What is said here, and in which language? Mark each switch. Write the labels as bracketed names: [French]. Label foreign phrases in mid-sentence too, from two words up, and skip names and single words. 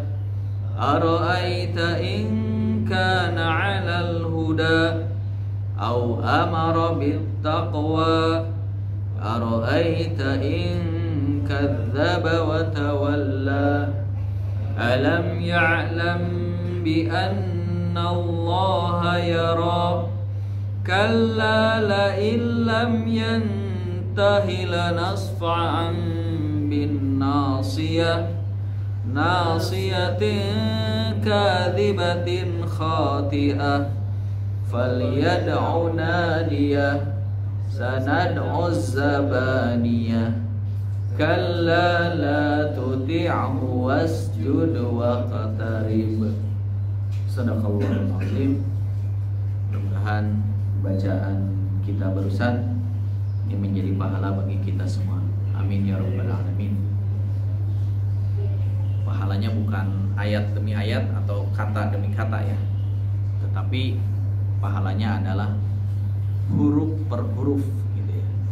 [Arabic] أرأيت إن كان على الهدى أو أمر بالتقوى. أرأيت إن كذب وتولى. ألم يعلم بأن الله يرى. كلا لئن لم ينته لنسفعا بالناصية. ناصية كاذبة خاطئة. فليدع ناديه. سندع الزبانية. كلا لا تطعه واسجد واقترب. صدق الله العظيم. [Indonesian] Mudah-mudahan bacaan kita barusan ini menjadi pahala bagi kita semua. [Arabic] آمين يا رب العالمين. [Indonesian] Pahalanya bukan ayat demi ayat atau kata demi kata ya, tetapi pahalanya adalah huruf per huruf gitu ya.